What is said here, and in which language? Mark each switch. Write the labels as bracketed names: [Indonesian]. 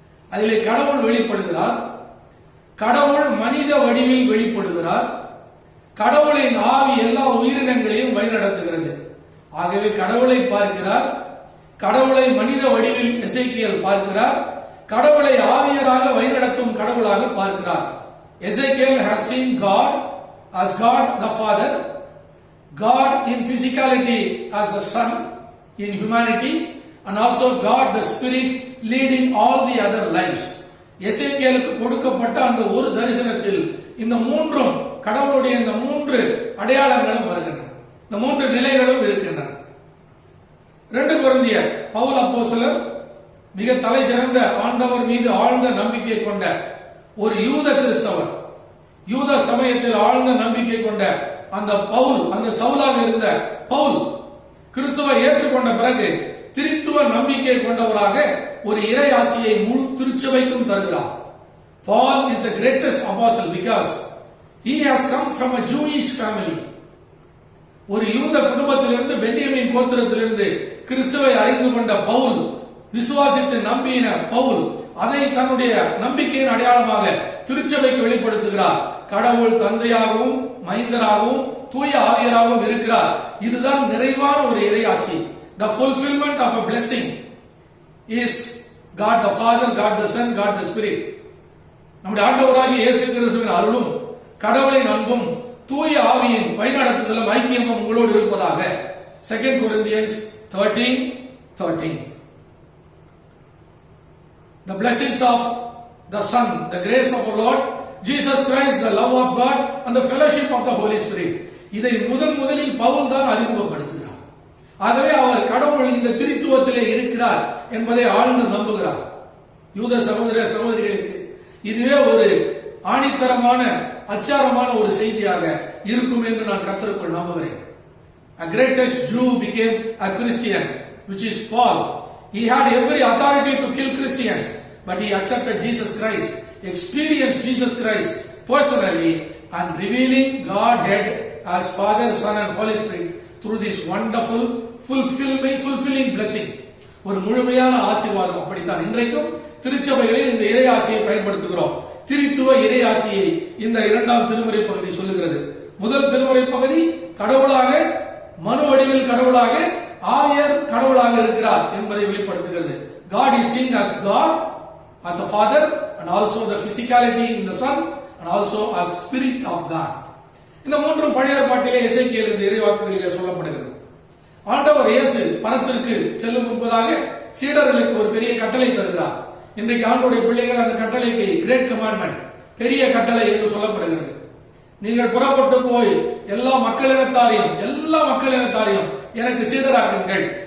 [Tamil] அதிலே கடவுள் வெளிப்படுகிறார். கடவுள் மனித வடிவில் வெளிப்படுகிறார். கடவுளின் ஆவி எல்லா உயிரினங்களையும் வழிநடத்துகிறது. ஆகவே கடவுளை பார்க்கிறார். கடவுளை மனித வடிவில் எசேக்கியேல் பார்க்கிறார். கடவுளை ஆவியராக வழிநடத்தும் கடவுளாக பார்க்கிறார். [English] Ezekiel has seen God as God the Father, God in physicality as the Son in humanity, and also God the Spirit leading all the other lives. [Tamil] எசேக்கியேலுக்கு கொடுக்கப்பட்ட அந்த ஒரு தரிசனத்தில் இந்த 3 கடவுளுடைய இந்த 3 அடையாளங்களும் வருகின்றன, இந்த 3 நிலைகளும் இருக்கின்றன. 2 கொரிந்தியர் பவுல் அப்போஸ்தலர் மிக தலை சிறந்த ஆண்டவர் மீது ஆழ்ந்த நம்பிக்கை கொண்ட ஒரு யூத கிறிஸ்தவர், யூத சமயத்தில் ஆழ்ந்த நம்பிக்கை கொண்ட அந்த பவுல், அந்த சவுலாக இருந்த பவுல் கிறிஸ்துவை ஏற்றுக்கொண்ட பிறகு திரித்துவ நம்பிக்கை கொண்டவராக ஒரு இறை ஆசியை முழு திருச்சபைக்கும் தருகிறார். [English] Paul is the greatest apostle because he has come from a Jewish family. [Tamil] ஒரு யூத குடும்பத்திலிருந்து, பென்யமீன் கோத்திரத்திலிருந்து கிறிஸ்துவை அறிந்து கொண்ட பவுல், விசுவாசித்து நம்பின பவுல் அதை தன்னுடைய நம்பிக்கையின் அடையாளமாக திருச்சபைக்கு வெளிப்படுத்துகிறார். கடவுள் தந்தையாகவும் மைந்தராகவும் தூய ஆவியராகவும் இருக்கிறார். இதுதான் நிறைவான ஒரு இறையாசி. [English] The fulfillment of a blessing is God the Father, God the Son, God the Spirit. [Tamil] நம்முடைய ஆண்டவராகிய இயேசு கிறிஸ்துவின் அருளும் கடவுளின் அன்பும் தூய ஆவியின் வழிநடத்துதலும் ஐக்கியமும் உங்களோடு இருப்பதாக. [English] 2 Corinthians 13:13. The blessings of the Son, the grace of our Lord Jesus Christ, the love of God and the fellowship of the Holy Spirit. [Tamil] இதை முதலில் பவுல் தான் அறிமுகப்படுத்துகிறார். ஆகவே அவர் கடவுள் இந்த திரித்துவத்திலே இருக்கிறார் என்பதை ஆழ்ந்து நம்புகிறார். யூத சகோதர சகோதரிகளுக்கு இதுவே ஒரு ஆணித்தரமான அச்சாரமான ஒரு செய்தியாக இருக்கும் என்று நான் கர்த்தருக்குள் நம்புகிறேன். [English] A greatest Jew became a Christian, which is Paul. He had every authority to kill Christians, but he accepted Jesus Christ, experienced Jesus Christ personally, and revealing Godhead as Father, Son and Holy Spirit through this wonderful fulfilling blessing, [Tamil] ஒரு முழுமையான ஆசீர்வாதம். அப்படித்தான் இன்றைக்கும் திருச்சபைகளில் இந்த இறை ஆசியை பயன்படுத்துகிறோம். திரித்துவ இறை ஆசியை இந்த இரண்டாம் திருமுறை பகுதி சொல்லுகிறது. முதல் திருமுறை பகுதி கடவுளாக, மனு வடிவில் கடவுளாக, ஆவியர் கடவுளாக இருக்கிறார் என்பதை வெளிப்படுத்துகிறது. God is seen as God, as the Father, and also the physicality in the Son, and also as Spirit of God. இந்த மூன்றும் பழைய ஏற்பாட்டிலே எசேக்கியேல் இந்த இறைவாக்குகளிலே சொல்லப்படுகிறது. ஆண்டவர் இயேசு பரத்திற்கு செல்லும் முன்பதாக சீடர்களுக்கு ஒரு பெரிய கட்டளை தருகிறார். இன்றைக்கு ஆண்டவருடைய பிள்ளைகள் அந்த கட்டளைக்கு கிரேட் கமாண்ட்மெண்ட், பெரிய கட்டளை என்று சொல்லப்படுகிறது. நீங்கள் புறப்பட்டு போய் எல்லா மக்களினத்தாரையும் எனக்கு சீடராக்குங்கள்.